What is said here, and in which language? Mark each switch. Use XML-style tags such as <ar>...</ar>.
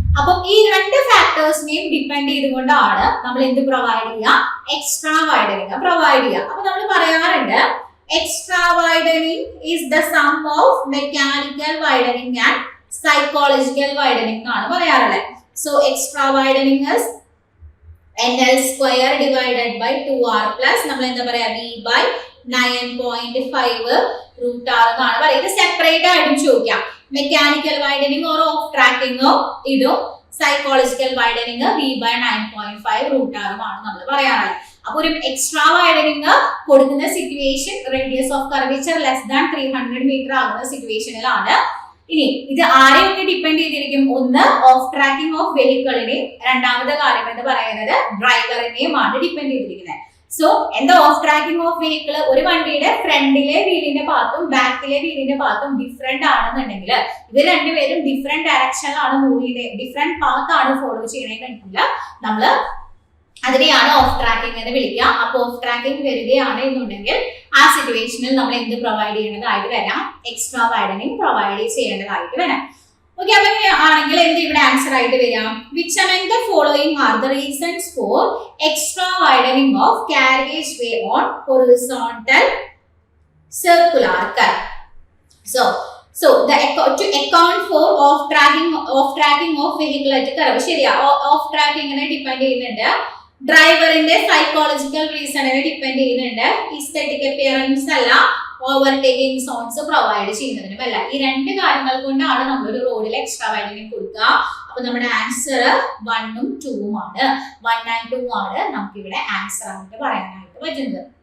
<ml>അപ്പം ഈ രണ്ട് ഫാക്ടേഴ്സിനെയും ഡിപ്പെൻഡ് ചെയ്തുകൊണ്ടാണ് നമ്മൾ എന്ത് പ്രൊവൈഡ് ചെയ്യുക?</ml> <en>Extra widening provide ചെയ്യുക. അപ്പൊ നമ്മൾ പറയാറുണ്ട് extra widening is the sum of mechanical widening and psychological widening</en> <ml>എന്നാണ് പറയാറുള്ളത്. So extra widening is NL square divided by 2R plus നമ്മൾ എന്താ പറയാ V by 9.5 root R എന്നാണ് പറയുക. ഇത് സെപ്പറേറ്റ് ആയിട്ടും ചോദിക്കാം. മെക്കാനിക്കൽ വൈഡനിങ് ഓർ ഓഫ് ട്രാക്കിങ്ങോ ഇതും psychological widening V by 9.5 root R ആണ് നമ്മൾ പറയാറുള്ളത്. അപ്പൊ ഒരു എക്സ്ട്രാ വൈഡനിങ് കൊടുക്കുന്ന situation radius of curvature less than 300 metre ആകുന്ന സിറ്റുവേഷനിലാണ്. ഇനി ഇത് ആരെയൊക്കെ ഡിപ്പെൻഡ് ചെയ്തിരിക്കും? ഒന്ന് ഓഫ് ട്രാക്കിംഗ് ഓഫ് വെഹിക്കിളിനെ, രണ്ടാമത്തെ കാര്യം എന്ന് പറയുന്നത് ഡ്രൈവറിനെയുമാണ് ഡിപ്പെൻഡ് ചെയ്തിരിക്കുന്നത്. സോ എന്താ ഓഫ് ട്രാക്കിംഗ് ഓഫ് വെഹിക്കിൾ? ഒരു വണ്ടിയുടെ ഫ്രണ്ടിലെ വീലിന്റെ പാത്തും ബാക്കിലെ വീലിന്റെ പാത്തും ഡിഫറെന്റ് ആണെന്നുണ്ടെങ്കിൽ ഇവർ രണ്ടുപേരും ഡിഫറെന്റ് ഡയറക്ഷനിലാണ് മൂവ് ചെയ്യുന്നത്, ഡിഫറെന്റ് പാത്താണ് ഫോളോ ചെയ്യണമെന്നുണ്ടെങ്കിൽ നമ്മൾ അതിനെയാണ് ഓഫ് ട്രാക്കിംഗ് എന്ന് വിളിക്കുക. അപ്പൊ ഓഫ് ട്രാക്കിംഗ് വരികയാണ് എന്നുണ്ടെങ്കിൽ ആ സിറ്റുവേഷനിൽ നമ്മൾ എന്ത് പ്രൊവൈഡ് ചെയ്യേണ്ടതായിട്ട് വരാം? എക്സ്ട്രാ വൈഡനിങ് പ്രൊവൈഡ് ചെയ്യേണ്ടതായിട്ട് വരാം. ഓക്കെ, അപ്പൊ ആണെങ്കിൽ എന്ത് ഇവിടെ ആൻസർ ആയിട്ട് വരാം?</ml> <en>Which among the following are the reasons for extra widening of carriageway on horizontal circular curve? So the to account for off tracking of vehicle at curve.</en> <ml>ശരിയാ, of ട്രാക്കിങ്ങിനെ depend ചെയ്യുന്നുണ്ട്, ഡ്രൈവറിന്റെ psychological റീസണിനെ depend ചെയ്യുന്നുണ്ട്, aesthetic appearance അല്ല overtaking zones provide ചെയ്യുന്നതിനുമല്ല. ഈ രണ്ട് കാര്യങ്ങൾ കൊണ്ടാണ് നമ്മളൊരു റോഡിൽ എക്സ്ട്രാ വൈഡനിങ് കൊടുക്കുക. അപ്പൊ നമ്മുടെ ആൻസർ 1ഉം 2ഉം ആണ്. 1 and 2 ആണ് നമുക്ക് ഇവിടെ ആൻസർ ആയിട്ട് പറയാനായിട്ട് പറ്റുന്നത്.</ml>